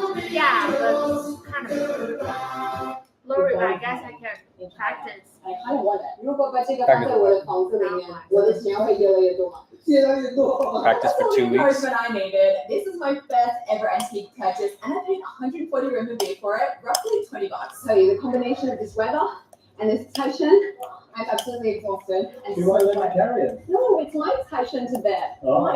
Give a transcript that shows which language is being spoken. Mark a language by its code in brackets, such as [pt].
[en] Yeah, but kind of blurry, but I guess I can practice. [zh] 哎，还有我的，如果把这个放在我的房子里面，我的钱会越来越多吗？越来越多。 [en] Practice for 2 weeks. Encouragement I needed. This is my first ever antique purchase, and I paid 140 RMB for it, roughly $20. So the combination of this weather and this tension, I'm absolutely exhausted. And You won't let me carry it. No, it's my tension to bed. Oh, My